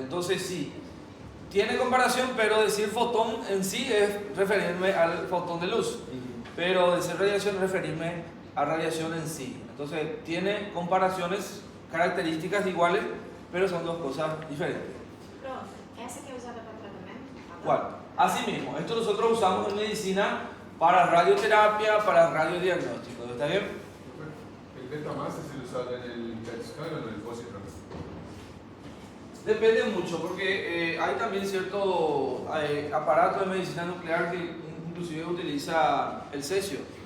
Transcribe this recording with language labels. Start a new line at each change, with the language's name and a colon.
Spanish: Entonces sí, tiene comparación, pero decir fotón en sí es referirme al fotón de luz, pero decir radiación referirme a radiación en sí. Entonces tiene comparaciones, características iguales, pero son dos cosas diferentes.
Portuguese: Profe, essa que é usada para tratamento?
Spanish: ¿Cuál? Asimismo, esto nosotros usamos en medicina para radioterapia, para radiodiagnóstico. ¿Está bien? ¿El beta más es el usado en el PET scan o en el positron? Depende mucho, porque hay también cierto aparato de medicina nuclear que inclusive utiliza el cesio.